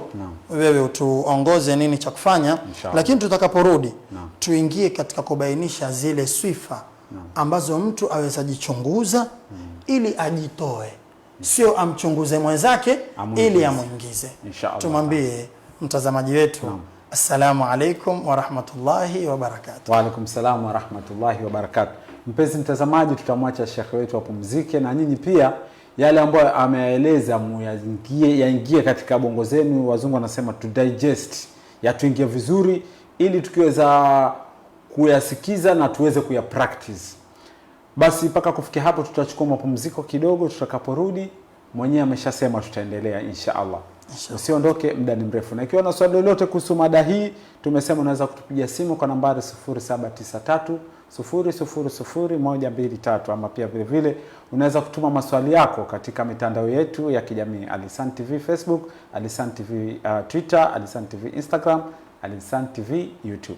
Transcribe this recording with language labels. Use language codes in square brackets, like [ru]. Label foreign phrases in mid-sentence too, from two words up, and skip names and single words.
[sw] Wewe utuongoze nini cha kufanya, lakini tutakaporudi tuingie katika kubainisha zile sifa ambazo mtu aweza jichunguza ili ajitoe, sio amchunguze mwenzake ili amuingize. Tumwambie mtazamaji wetu [ar] السلام عليكم ورحمة الله وبركاته. وعليكم السلام ورحمة الله وبركاته. [sw] Mpenzi mtazamaji, tutamwacha shekhe wetu apumzike, na nyinyi pia yale ambayo ameeleza yaingie katika bongo zenu. Wazungu wanasema [en] to digest, [sw] yatuingie vizuri ili tukiweza kuyasikiza na tuweze kuyapractice. Basi mpaka kufikia hapo tutachukua mapumziko kidogo. Tutakaporudi mwenyewe ameshasema tutaendelea [ar] إن شاء الله. [sw] Usiondoke, muda ni mrefu. Na ikiwa na swali lolote kuhusu mada hii, tumesema unaweza kutupigia simu kwa nambari 0793 0000123, ama pia vile vile unaweza kutuma maswali yako katika mitandao yetu ya kijamii: Al-Ihsan TV Facebook, Al-Ihsan TV Twitter, Al-Ihsan TV Instagram, Al-Ihsan TV YouTube.